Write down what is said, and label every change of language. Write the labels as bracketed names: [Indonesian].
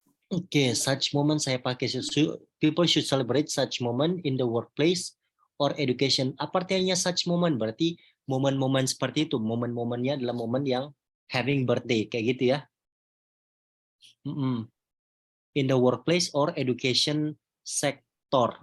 [English] Oke, such moment [Indonesian] saya pakai [English] people should celebrate such moment in the workplace or education. [Indonesian] Apa artinya [English] such moment? [Indonesian] Berarti momen-momen seperti itu. Momen-momennya adalah momen yang [English] having birthday [Indonesian] kayak gitu ya. [English] In the workplace or education sector.